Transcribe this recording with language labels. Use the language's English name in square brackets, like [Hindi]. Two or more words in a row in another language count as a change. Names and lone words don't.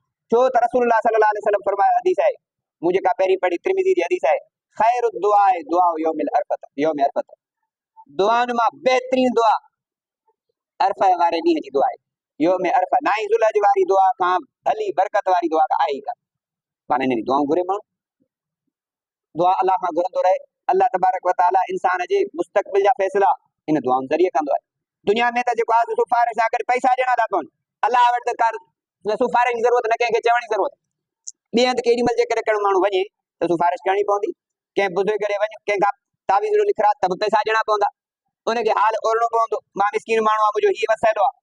[Sindhi] छो त रसूलुल्लाह [Arabic] صلى الله عليه وسلم [Sindhi] फरमायो, हदीस आहे, मूं जेका पहिरीं पढ़ी तिरमिज़ी जी हदीस आहे, [Arabic] خير دعاء يوم عرفة، يوم عرفة, [Sindhi] दुआउनि मां बहितरीन दुआ अरफा वारे ॾींहं जी दुआ आहे। [Arabic] يوم عرفة [Sindhi] 9 ज़ुल्हज वारी दुआ खां भली बरकत वारी दुआ आहे ई कान। पाण इन दुआऊं घुरे माण्हू, दुआ अल्लाह खां घुरंदो रहे। अल्लाह [Arabic] تبارك وتعالى [Sindhi] इंसान जे मुस्तक़बिल जा फ़ैसिला इन दुआउनि ज़रिए कंदो आहे। दुनिया में त जेको आहे सिफ़ारिश सां गॾु पैसा ॾियणा था पवनि, अल्लाह वटि त कर सिफ़ारिश जी ज़रूरत न, कंहिंखे चवण जी ज़रूरत। ॿिए हंधि केॾी महिल जेकॾहिं कहिड़ो माण्हू वञे त सिफ़ारिश करणी पवंदी, कंहिं बुज़ुर्ग ॾे वञ, कंहिंखां तावीज़ लिखरा त बि पैसा ॾियणा पवंदा, उनखे हाल ओरणो पवंदो, मां मिस्कीन माण्हू आहे, मुंहिंजो हीउ मसइलो आहे।